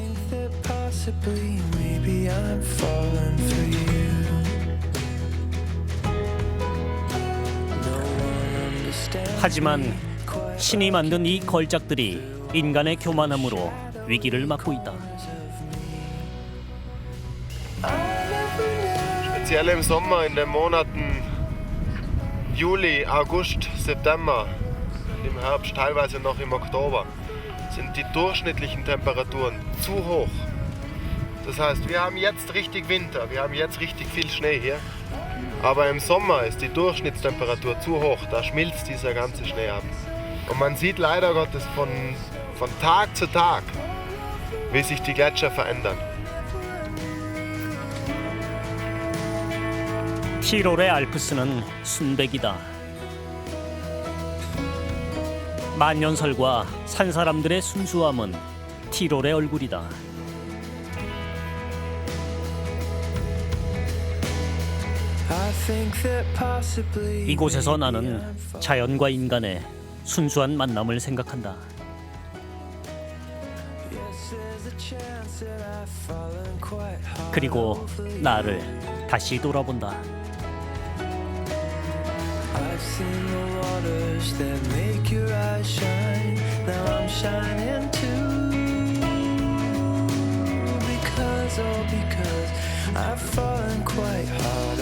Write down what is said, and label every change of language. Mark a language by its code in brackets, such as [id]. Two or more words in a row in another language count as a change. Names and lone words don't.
[ko] 하지만 신이 만든 이 걸작들이 인간의 교만함으로 위기를 맞고 있다. [de] Speziell im Sommer, in den Monaten Juli, August, September, im Herbst, teilweise noch im Oktober, sind die durchschnittlichen Temperaturen zu hoch. Das heißt, wir haben jetzt richtig Winter, wir haben jetzt richtig viel Schnee hier, aber im Sommer ist die Durchschnittstemperatur zu hoch, da schmilzt dieser ganze Schnee ab. Und man sieht leider Gottes von Tag zu Tag, wie sich die Gletscher verändern. [ko] 티롤의 알프스는 순백이다. 만년설과 산사람들의 순수함은 티롤의 얼굴이다. 이곳에서 나는 자연과 인간의 순수한 만남을 생각한다. 그리고 나를 다시 돌아본다. [en] I've seen the waters that make your eyes shine. Now I'm shining too. Because I've fallen quite hard.